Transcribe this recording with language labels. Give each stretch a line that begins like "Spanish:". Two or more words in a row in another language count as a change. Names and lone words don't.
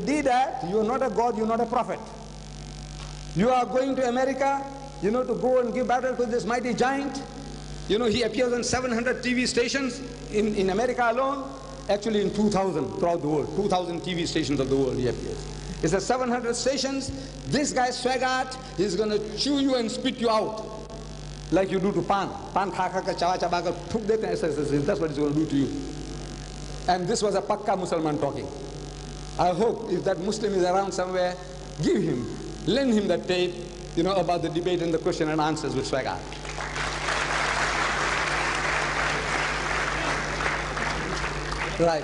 English: Deedat, you are not a God, you are not a prophet. You are going to America, you know, to go and give battle to this mighty giant. You know, he appears on 700 TV stations in America alone. Actually in 2,000 throughout the world, 2,000 TV stations of the world he appears. It's a 700 stations. This guy Swagat, he's going to chew you and spit you out. Like you do to pan.
Hindi: पान खाका का चवा चबा का थूक देते हैं,
English: that's what he's going to do to you. And this was a
Hindi: पक्का मुसलमान
English: talking. I hope if that Muslim is around somewhere, give him, lend him that tape, you know, about the debate and the question and answers with Swagat. Right.